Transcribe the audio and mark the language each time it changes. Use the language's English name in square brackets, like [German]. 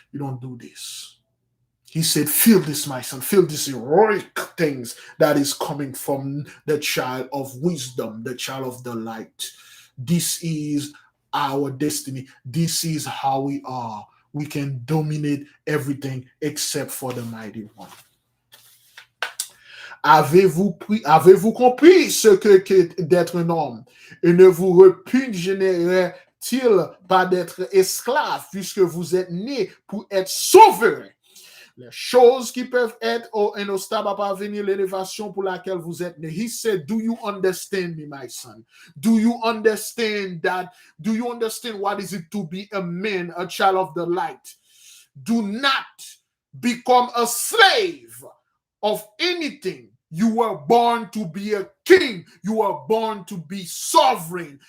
[English] You don't do this. He said, feel this, my son, feel this heroic things that is coming from the child of wisdom, the child of the light. This is our destiny. This is how we are. We can dominate everything except for the mighty one. [French] Avez-vous compris ce qu'est d'être un homme? Et ne vous repugnerait-il pas d'être esclave puisque vous êtes né pour être sauveur? Les choses qui peuvent être un obstacle à parvenir l'élévation pour laquelle vous êtes né. [English] He said, do you understand me, my son? Do you understand that? Do you understand what is it to be a man, a child of the light? Do not become a slave of anything. You were born to be a king. You were born to be sovereign.